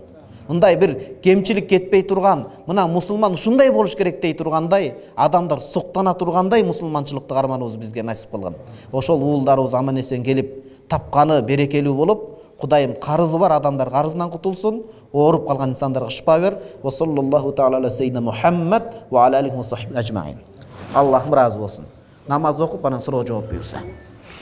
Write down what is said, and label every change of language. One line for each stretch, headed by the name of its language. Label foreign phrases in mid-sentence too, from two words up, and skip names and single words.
Kyrgyz: Мындай бир кемчилик кетпей турган, мына мусулман ушундай болуш керек дей тургандай, адамдар суктана тургандай мусулманчылыкты карманыбыз бизге насип кылгын. Ошол уулдарыбыз аман эсен келип, тапканы берекелүү болуп, Кудайым, карызы бар адамдар карызынан кутулсун, ооруп калган инсандарга шифа бер.
Arabic: وصلى الله تعالى على سيدنا محمد وعلى آله وصحبه أجمعين.
Kyrgyz: Аллахым разы болсун. Намаз окуп, анан суроо жооп буйрса.